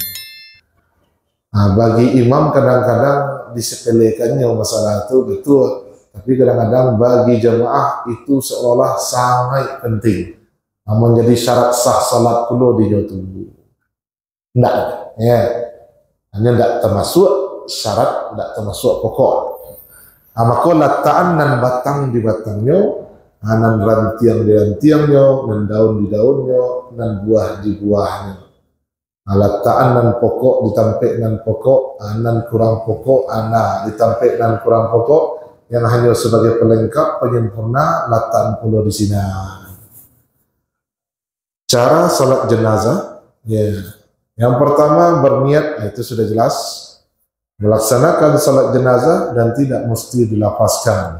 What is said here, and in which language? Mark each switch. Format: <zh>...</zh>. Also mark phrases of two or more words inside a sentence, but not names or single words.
<id>Bagi imam kadang-kadang disepelekannya masalah itu betul, tapi kadang-kadang bagi jemaah itu seolah sangat penting. Menjadi syarat sah salat pula di tubuh. Tidak, ya, hanya tidak termasuk syarat, tidak termasuk pokok.</id> <min>Maka lataan nan batang di batangnya, nan rantiang di rantiangnya, nan daun di daunnya, nan buah di buahnya. Lataan nan pokok ditampik nan pokok, nan kurang pokok, ditampik nan kurang pokok, yang hanya sebagai pelengkap penyempurna lataan pula di sini.</min> <id>Cara salat jenazah, ya. Yang pertama berniat, itu sudah jelas. Melaksanakan salat jenazah dan tidak mesti dilafazkan.</id>